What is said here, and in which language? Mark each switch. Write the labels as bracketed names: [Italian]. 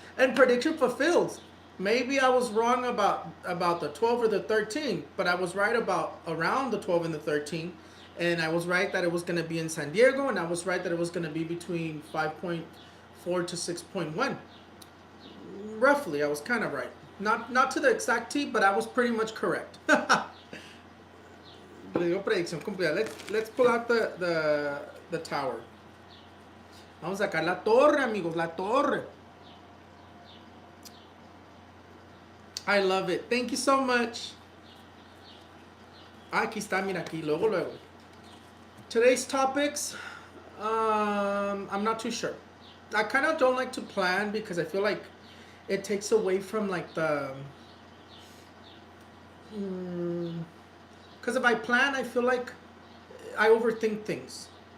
[English] And prediction fulfilled. Maybe I was wrong about the 12 or the 13, but I was right about around the 12 and the 13. And I was right that it was going to be in San Diego, and I was right that it was going to be between 5.4 to 6.1. Roughly, I was kind of right. Not to the exact T, but I was pretty much correct. [Spanish] Le digo predicción cumplida. [English] Let's pull out the tower. [Spanish] Vamos a sacar la torre, amigos, la torre. [English] I love it. Thank you so much. [Spanish] Aquí está, mira aquí, luego. [English] Today's topics, I'm not too sure. I kind of don't like to plan because I feel like it takes away from like the... Because if I plan, I feel like I overthink things.